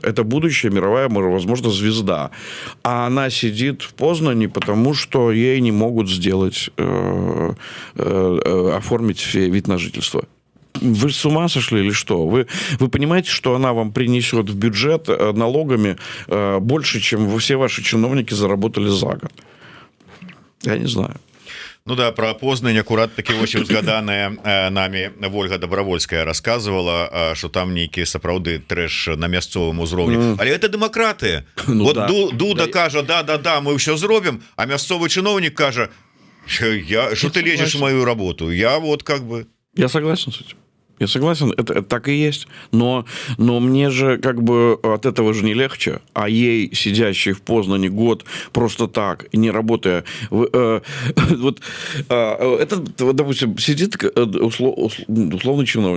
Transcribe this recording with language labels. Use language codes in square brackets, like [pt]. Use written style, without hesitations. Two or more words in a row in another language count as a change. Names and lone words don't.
[ru] Это будущая мировая, возможно, звезда. А она сидит в Познани, потому что ей не могут оформить вид на жительство. Вы с ума сошли или что? Вы понимаете, что она вам принесет в бюджет налогами больше, чем все ваши чиновники заработали за год? Я не знаю. [be] Ну да, про Познань акурат таки вось узгаданая нами Вольга Добровольская рассказывала, что там нейкі сапраўды трэш на мясцовым узроўні. Але это дэмакратыя. Ну, вот да. Дуда кажа: да, мы ўсё зробім, а мясцовы чыноўнік кажа: [ru] что ты лезешь в мою работу? Я вот как бы... Я согласен с этим. Я согласен, это так и есть. Но мне же как бы от этого же не легче. А ей, сидящей в Познани год просто так, не работая... Это, допустим, сидит условный чиновник.